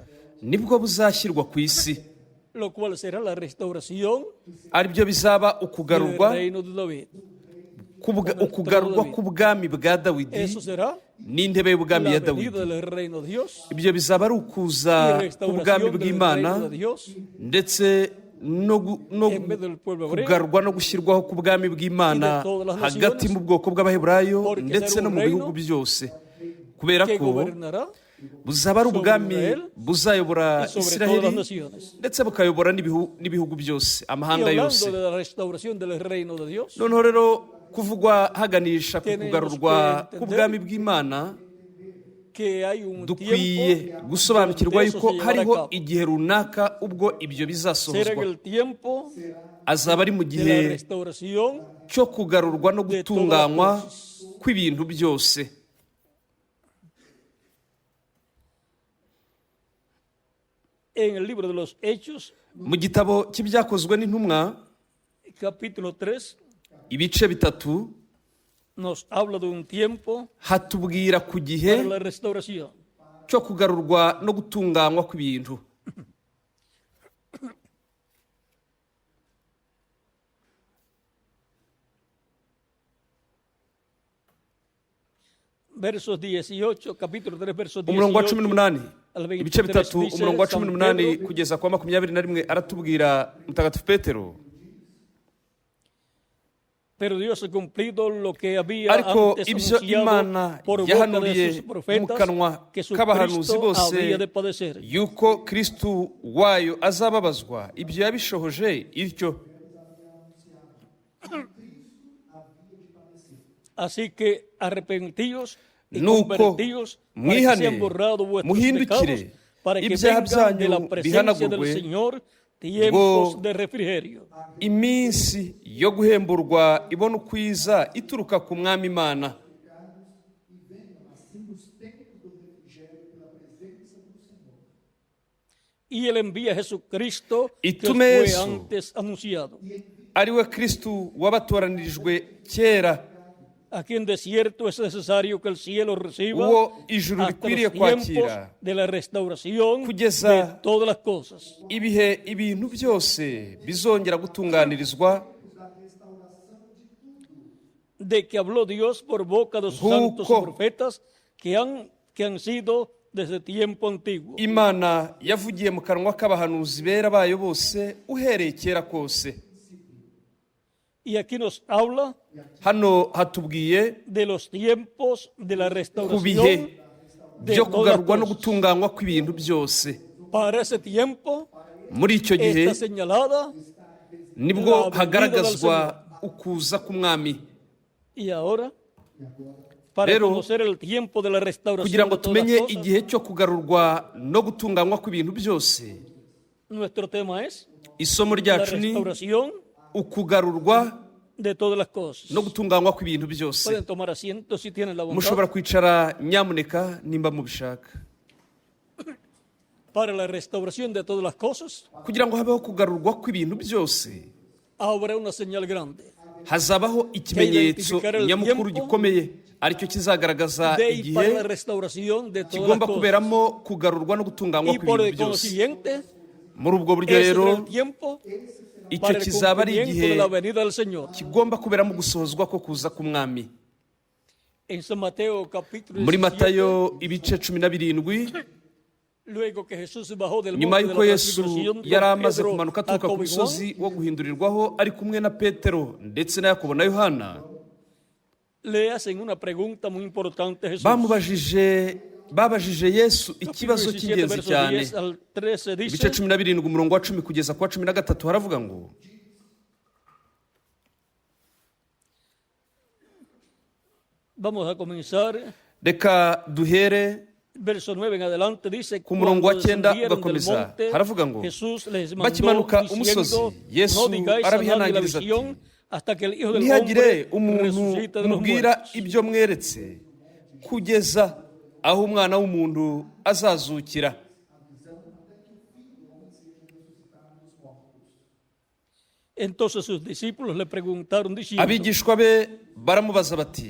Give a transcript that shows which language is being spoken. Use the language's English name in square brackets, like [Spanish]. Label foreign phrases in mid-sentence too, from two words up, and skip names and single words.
[Kinyarwanda] nibwo buzashyirwa ku isi, [Spanish] lo cual será la restauración [Kinyarwanda] ari byo bizaba [Spanish] del [Kinyarwanda] ukugarurwa [Spanish] reino de David. [Kinyarwanda] ukugarurwa k'ubwami bwa Dawidi [Spanish] Eso será [Kinyarwanda] n'intebe y'ubwami [Spanish] la [Kinyarwanda] ya [Spanish] venida [Kinyarwanda] Dawidi. [Spanish] del reino de Dios [Kinyarwanda] Ibyo bizaba ari [Spanish] y [Kinyarwanda] ukuza k'ubwami [Spanish] restauración del [Kinyarwanda] bw'Imana, [Spanish] reino de Dios [Kinyarwanda] ndetse no [Spanish] en medio del pueblo hebreo, [Kinyarwanda] kugarurwa no gushyirwaho k'ubwami bw'Imana [Spanish] Y de todas las [Kinyarwanda] hagati [Spanish] naciones, [Kinyarwanda] mu bwoko bw'Abaheburayo [Spanish] porque [Kinyarwanda] ndetse [Spanish] será [Kinyarwanda] no [Spanish] un [Kinyarwanda] mu [Spanish] reino [Kinyarwanda] bihugu byose, kubera [Spanish] que [Kinyarwanda] ko [Spanish] gobernará [Kinyarwanda] buzaba ari [Spanish] sobre [Kinyarwanda] ubwami [Spanish] Israel [Kinyarwanda] buzayobora [Spanish] y sobre todas las [Kinyarwanda] Isiraheli [Spanish] naciones. [Kinyarwanda] ndetse bukayobora n'ibihugu byose, [Spanish] Y [Kinyarwanda] amahanga [Spanish] hablando [Kinyarwanda] yose. [Spanish] de la restauración del reino de Dios, [Kinyarwanda] Noneho rero kuvugwa haganisha ku [Spanish] Tenemos [Kinyarwanda] kugarurwa [Spanish] que entender [Kinyarwanda] k'ubwami bw'Imana, [Spanish] que hay un [Kinyarwanda] dukwiye [Spanish] tiempo [Kinyarwanda] gusobanukirwa [Spanish] donde eso [Kinyarwanda] yuko [Spanish] se llevará a [Kinyarwanda] hariho [Spanish] cabo. [Kinyarwanda] igihe runaka ubwo ibyo [Spanish] Será en [Kinyarwanda] bizasohozwa. [Spanish] el tiempo [Kinyarwanda] Azaba ari mu [Spanish] de la [Kinyarwanda] gihe [Spanish] restauración [Kinyarwanda] cyo kugarurwa no [Spanish] de [Kinyarwanda] gutunganywa [Spanish] todas las [Kinyarwanda] kw'ibintu byose. [Spanish] en el libro de los Hechos, [Kinyarwanda] Mu gitabo cy'ibyakozwe n'intumwa [Spanish] capítulo 3, [Kinyarwanda] ibice 3 [Spanish] nos habla de un tiempo [Kinyarwanda] hatubwira ku gihe [Spanish] para la restauración. [Kinyarwanda] cyo kugarurwa no gutunganywa kw'ibintu. [Spanish] Versos 18, capítulo 3, versos [Kinyarwanda] Umurongo wa [Spanish] 18 [Kinyarwanda] 18, [Spanish] al [Kinyarwanda] ibice [Spanish] 23 [Kinyarwanda] 3, [Spanish] dice, [Kinyarwanda] umurongo wa [Spanish] San [Kinyarwanda] 18 [Spanish] Pedro [Kinyarwanda] kugeza kwa 21 aratubwira Mutagatifu Petero, [Spanish] pero Dios ha cumplido lo que había [Kinyarwanda] ariko [Spanish] antes [Kinyarwanda] ibyo Imana [Spanish] anunciado por boca de [Kinyarwanda] yahanuriye [Spanish] sus [Kinyarwanda] mu [Spanish] profetas, [Kinyarwanda] kanwa [Spanish] que su [Kinyarwanda] k'abahanuzi [Spanish] Cristo [Kinyarwanda] bose [Spanish] habría de padecer. [Kinyarwanda] yuko Kristo wayo azababazwa, ibyo yabishohoje ityo. [Spanish] Así que arrepentíos y [Kinyarwanda] Nuko [Spanish] convertíos para que [Kinyarwanda] mwihane, [Spanish] sean borrados vuestros [Kinyarwanda] muhindukire, [Spanish] pecados, para que [Kinyarwanda] ibyaha [Spanish] vengan de [Kinyarwanda] byanyu [Spanish] la presencia del [Kinyarwanda] bihanagurwe, [Spanish] Señor tiempos [Kinyarwanda] ngo [Spanish] de refrigerio. [Kinyarwanda] iminsi yo guhemburwa ibona ukwiza ituruka ku Mwami Imana. [Spanish] Y Él envía a Jesucristo Y que tú os me fue eso. antes anunciado, [Kinyarwanda] Ari we Kristo wabatoranirijwe kera, [Spanish] Aquí en desierto es necesario que el cielo reciba [Kinyarwanda] uwo ijuru [Spanish] hasta [Kinyarwanda] rikwiriye [Spanish] los tiempos [Kinyarwanda] kwakira [Spanish] de la restauración [Kinyarwanda] Kugeza [Spanish] de todas las cosas. [Kinyarwanda] ibihe ibintu byose bizongera gutunganirizwa [Spanish] De que habló Dios por boca de sus Juco. santos y profetas que han sido desde tiempo antiguo. [Kinyarwanda] imana yavugiye mu kanwa k'abahanuzi bera bayo bose uhereye kera kose. [Spanish] Y aquí nos habla [Kinyarwanda] Hano hatubwiye [Spanish] de los tiempos de la [Kinyarwanda] ku [Spanish] restauración [Kinyarwanda] bihe [Spanish] de [Kinyarwanda] byo [Spanish] todas las [Kinyarwanda] kugarurwa no [Spanish] cosas. [Kinyarwanda] gutunganywa kw'ibintu byose. [Spanish] Para ese tiempo [Kinyarwanda] Muri icyo gihe [Spanish] está señalada [Kinyarwanda] nibwo [Spanish] la [Kinyarwanda] hagaragazwa ukuza k'umwami. [Spanish] y ahora para [Kinyarwanda] Rero, [Spanish] conocer el tiempo de la restauración [Kinyarwanda] kugira ngo [Spanish] de todas las [Kinyarwanda] tumenye [Spanish] cosas. [Kinyarwanda] igihe cyo kugarurwa no gutunganywa kw'ibintu byose, [Spanish] Nuestro tema es [Kinyarwanda] isomo [Spanish] la [Kinyarwanda] ryacu ni [Spanish] restauración [Kinyarwanda] ukugarurwa [Spanish] de todas las cosas. [Kinyarwanda] no gutunganywa kw'ibintu byose. [Spanish] Pueden tomar asiento si tienen la [Kinyarwanda] Mushobora [Spanish] voluntad. [Kinyarwanda] kwicara nyamuneka nimba mubishaka. [Spanish] Para la restauración de todas las cosas [Kinyarwanda] Kugira ngo habeho kugarurwa kw'ibintu byose, [Spanish] habrá una señal grande [Kinyarwanda] hazabaho ikimenyetso [Spanish] identificará el [Kinyarwanda] nyamukuru [Spanish] tiempo [Kinyarwanda] gikomeye aricyo kizagaragaza [Spanish] de y para la [Kinyarwanda] igihe [Spanish] restauración de todas las [Kinyarwanda] kigomba [Spanish] cosas. [Kinyarwanda] kuberamo kugarurwa no gutunganywa [Spanish] Y por el [Kinyarwanda] kw'ibintu byose. [Spanish] consiguiente, [Kinyarwanda] Muri ubwo buryo [Spanish] ese [Kinyarwanda] rero, [Spanish] será el tiempo [Kinyarwanda] icyo [Spanish] para el [Kinyarwanda] kizaba ari [Spanish] cumplimiento [Kinyarwanda] igihe [Spanish] de la venida del Señor. [Kinyarwanda] kigomba kuberamo gusohozwa ko kuza k'umwami. [Spanish] En San Mateo capítulo [Kinyarwanda] Muri [Spanish] 17, [Kinyarwanda] Matayo ibice 17, [Spanish] luego que Jesús bajó del [Kinyarwanda] nyuma [Spanish] monte de [Kinyarwanda] y'uko [Spanish] la [Kinyarwanda] Yesu [Spanish] transfiguración [Kinyarwanda] yari [Spanish] con [Kinyarwanda] amaze [Spanish] Pedro, [Kinyarwanda] kumanuka aturuka ku [Spanish] Jacobo y Juan, [Kinyarwanda] musozi wo guhindurirwaho ari kumwe na Petero ndetse na Yakobo na Yohana, [Spanish] le hacen una pregunta muy importante a Jesús. [Kinyarwanda] babajije Yesu ikibazo [Spanish] Capítulo 17, [Kinyarwanda] cy'ingenzi [Spanish] versos [Kinyarwanda] cyane. [Spanish] 10 al 13 dice, [Kinyarwanda] Ibice 17 umurongo wa 10 kugeza ku wa 13 haravuga ngo, [Spanish] vamos a comenzar, [Kinyarwanda] reka duhere [Spanish] verso 9 en adelante, dice, [Kinyarwanda] ku murongo wa [Spanish] cuando [Kinyarwanda] 9 [Spanish] descendieron del [Kinyarwanda] ugakomeza, [Spanish] monte, [Kinyarwanda] haravuga ngo, [Spanish] Jesús les mandó [Kinyarwanda] bakimanuka [Spanish] diciendo, [Kinyarwanda] umusozi, Yesu [Spanish] no digáis a nadie la [Kinyarwanda] arabihanangiriza ati, [Spanish] visión hasta que el Hijo del [Kinyarwanda] ntihagire [Spanish] Hombre [Kinyarwanda] umuntu [Spanish] resucite de los [Kinyarwanda] mubwira [Spanish] muertos. [Kinyarwanda] ibyo mweretse kugeza aho umwana w'umuntu azazukira. [Spanish] Entonces sus discípulos le preguntaron diciendo, [Kinyarwanda] Abigishwa be baramubaza bati,